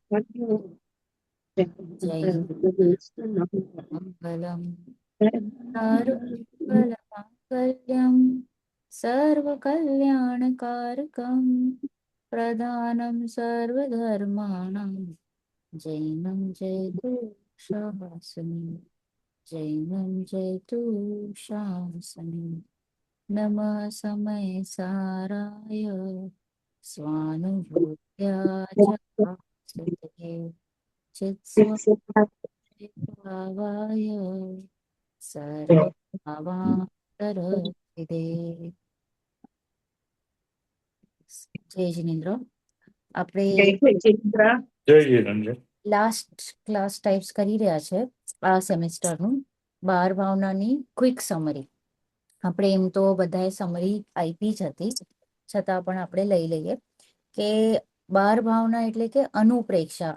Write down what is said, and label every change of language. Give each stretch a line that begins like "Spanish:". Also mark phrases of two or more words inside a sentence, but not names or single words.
Sanskrit: जय मङ्गलं चारुमङ्गलमाङ्गल्यं सर्वकल्याणकारकं प्रधानं सर्वधर्माणां जैनं जयतु शासनं जैनं जयतु शासनं नमः समय साराय स्वानुभूत्या च भासते चित्स्वभावाय सर्वभावान्तरहिते
Gujarati: જય જિનેન્દ્ર આપણે જય જીનેન્દ્ર
English: last class types
Gujarati: કરી રહ્યા છે આ સેમેસ્ટરનું 12 ભાવનાની
English: quick summary.
Gujarati: આપણે એમ તો બધાએ સમરી આપી જ હતી, છતાં પણ આપણે લઈ લઈએ કે 12 ભાવના એટલે કે અનુપ્રેક્ષા.